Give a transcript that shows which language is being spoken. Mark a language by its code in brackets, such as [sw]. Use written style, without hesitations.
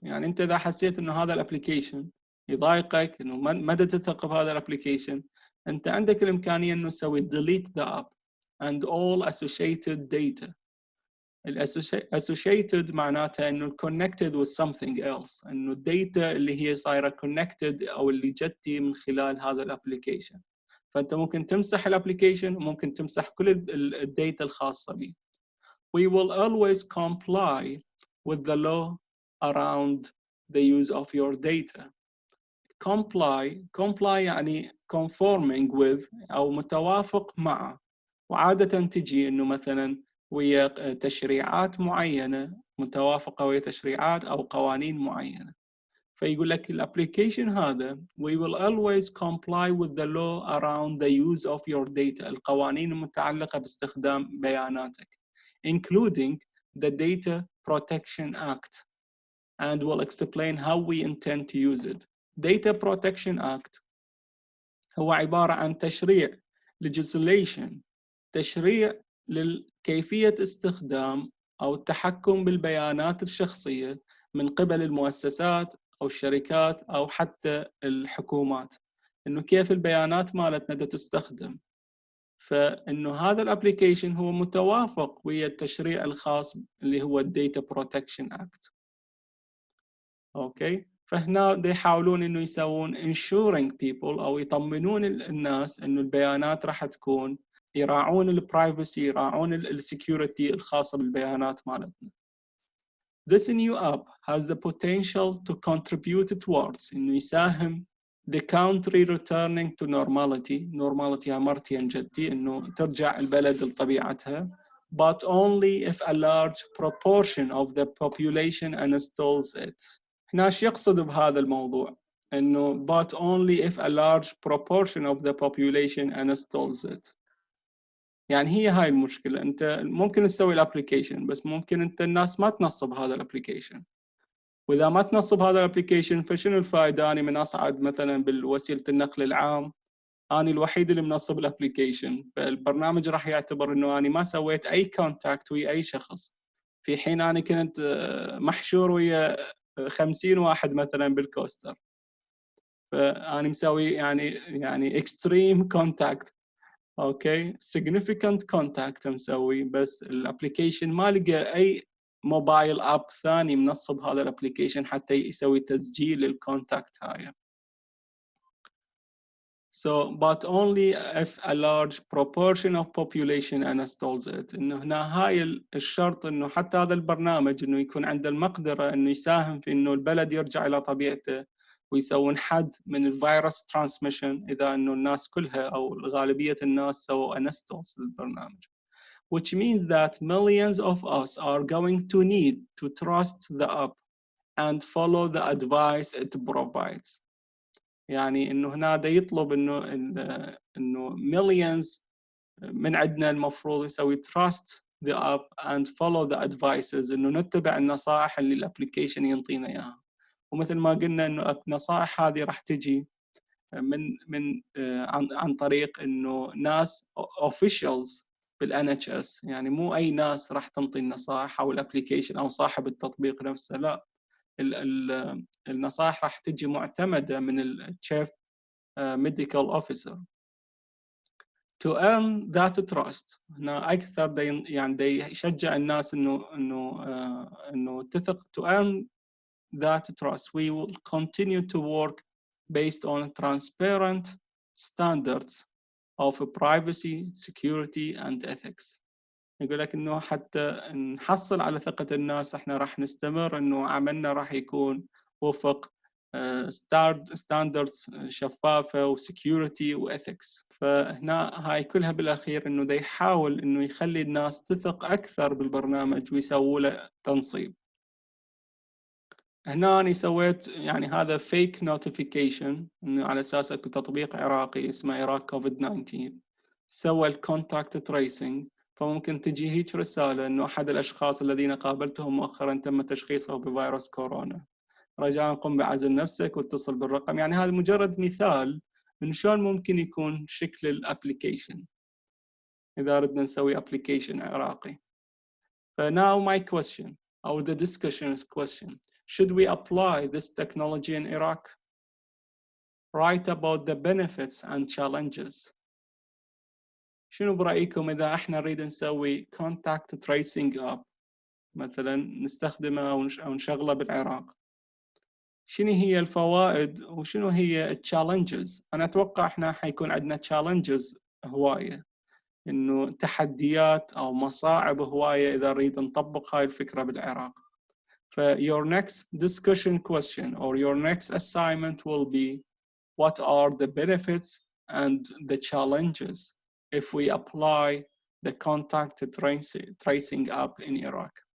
[ar] يعني أنت إذا حسيت إنه هذا الابليكيشن يضايقك، إنه ما تثق بهذا الابليكيشن، أنت عندك الإمكانية إنه تسوي [en] delete the app and all associated data. [ar] associated معناتها إنه [en] connected with something else، [ar] إنه الداتا اللي هي صايرة connected أو اللي جتي من خلال هذا الابليكيشن. فأنت ممكن تمسح الابليكيشن وممكن تمسح كل الداتا الخاصة به. [en] We will always comply with the law around the use of your data. [ar] Comply يعني [en] conforming with [ar] أو متوافق مع، وعادة تجي إنه مثلاً ويا تشريعات معينة، متوافقة ويا تشريعات أو قوانين معينة. فيقول لك الابليكيشن هذا [en] we will always comply with the law around the use of your data، [ar] القوانين المتعلقة باستخدام بياناتك، [en] including the Data Protection Act. and will explain how we intend to use it. [ar] Data Protection Act هو عبارة عن تشريع legislation، تشريع لكيفية استخدام أو التحكم بالبيانات الشخصية من قبل المؤسسات أو الشركات أو حتى الحكومات، إنه كيف البيانات مالتنا تستخدم. فإنه هذا الابليكيشن هو متوافق ويا التشريع الخاص اللي هو الداتا بروتكشن اكت. اوكي، فهنا دي يحاولون انه يسوون [en] ensuring people [ar] او يطمنون الناس انه البيانات راح تكون، يراعون البرايفسي، يراعون السكيورتي الخاصة بالبيانات مالتنا. [en] This new app has the potential to contribute towards [ar] انه يساهم [en] the country returning to normality [ar] مرتين جدي، انه ترجع البلد لطبيعتها، [en] but only if a large proportion of the population installs it. [ar] هنا ايش يقصد بهذا الموضوع؟ انه [en] but only if a large proportion of the population installs it. [ar] يعني هي هاي المشكلة، انت ممكن تسوي الابليكيشن بس ممكن انت الناس ما تنصب هذا الابليكيشن، واذا ما تنصب هذا الابليكيشن فشنو الفائده؟ اني من اصعد مثلا بالوسيله النقل العام، اني الوحيد اللي منصب الابليكيشن، فالبرنامج راح يعتبر انه اني ما سويت اي كونتاكت ويا اي شخص، في حين انا كنت محشور ويا 50 واحد مثلا بالكوستر، فاني مسوي يعني اكستريم كونتاكت، اوكي [en] significant contact [ar] مسوي، بس الابليكيشن ما لقى اي موبايل اب ثاني منصب هذا الابليكيشن حتى يسوي تسجيل للكونتاكت هاي. [en] So but only if a large proportion of population installs it. [ar] انه هنا هاي الشرط، انه حتى هذا البرنامج انه يكون عنده المقدرة انه يساهم في انه البلد يرجع الى طبيعته، ويسوون حد من الفيروس ترانسميشن اذا انه الناس كلها او غالبية الناس سووا انستولز للبرنامج. [en] Which means that millions of us are going to need to trust the app and follow the advice it provides. [ar] يعني انه هنا دا يطلب انه millions من عندنا المفروض يسوي [en] trust the app and follow the advices، [ar] انه نتبع النصائح اللي الابليكيشن ينطينا اياها. ومثل ما قلنا انه النصائح هذه راح تجي من عن طريق انه ناس officials بالNHS، يعني مو اي ناس راح تنطي النصائح او الابليكيشن او صاحب التطبيق نفسه، لا، النصائح راح تجي معتمدة من التشيف medical officer. [en] To earn that trust، [ar] هنا أكثر يعني يشجع الناس إنه تثق. [en] To earn that trust we will continue to work based on transparent standards of privacy, security and ethics. [ar] يقول لك إنه حتى نحصل على ثقة الناس احنا راح نستمر إنه عملنا راح يكون وفق ستاندردز شفافة وسكيورتي وإثكس. فهنا هاي كلها بالأخير إنه دا يحاول إنه يخلي الناس تثق أكثر بالبرنامج ويسووا له تنصيب. هنا أنا سويت يعني هذا فيك نوتيفيكيشن، إنه على أساس أكو تطبيق عراقي اسمه عراق كوفيد 19 سوى الكونتاكت تريسنج، فممكن تجي هيك رسالة إنه أحد الأشخاص الذين قابلتهم مؤخرا تم تشخيصه بفيروس كورونا، رجاء قم بعزل نفسك واتصل بالرقم. يعني هذا مجرد مثال من شلون ممكن يكون شكل الابليكيشن إذا ردنا نسوي ابليكيشن عراقي. [en] Now my question or the discussion question: should we apply this technology in Iraq? Write about the benefits and challenges. [ar] شنو برأيكم إذا احنا نريد نسوي [en] contact tracing app [ar] مثلا نستخدمه أو نشغله بالعراق؟ شنو هي الفوائد وشنو هي التشالنجز؟ أنا أتوقع إحنا حيكون عندنا تشالنجز هواية، إنه تحديات أو مصاعب هواية إذا نريد نطبق هاي الفكرة بالعراق. [en] ف your next discussion question or your next assignment will be what are the benefits and the challenges if we apply the contact tracing app in Iraq.